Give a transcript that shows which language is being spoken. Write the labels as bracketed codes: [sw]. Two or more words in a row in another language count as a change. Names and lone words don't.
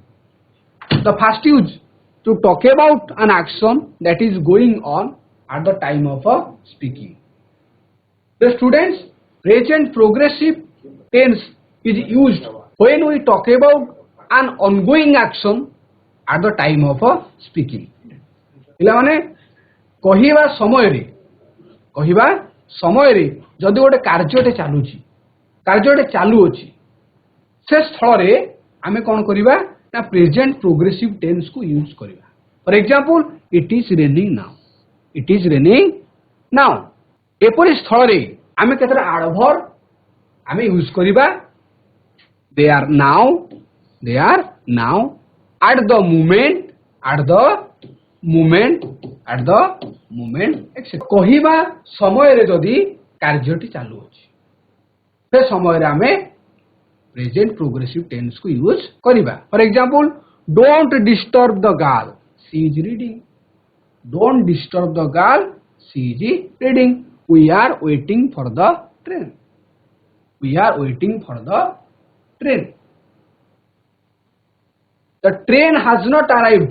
[en] The first use to talk about an action that is going on at the time of speaking. The students, present progressive tense is used when we talk about an ongoing action at the time of speaking. [or] ପିଲାମାନେ କହିବା ସମୟରେ ଯଦି ଗୋଟେ କାର୍ଯ୍ୟଟେ ଚାଲୁଅଛି ସେ ସ୍ଥଳରେ ଆମେ କ'ଣ କରିବା ନା [en] present progressive tense [or] କୁ ୟୁଜ କରିବା. [en] For example, it is raining now. [or] ଏପରି ସ୍ଥଳରେ ଆମେ କେତେଟା ଆଡଭର୍ବ ଆମେ ୟୁଜ କରିବା. [en] they are now at the moment etc. [or] କହିବା ସମୟରେ ଯଦି କାର୍ଯ୍ୟଟି ଚାଲୁଅଛି ସେ ସମୟରେ ଆମେ [en] present progressive tense [or] को use करिबा. [en] For example, don't disturb the girl, she is reading. Don't disturb the girl, she is reading. We are waiting for the train. The train has not arrived.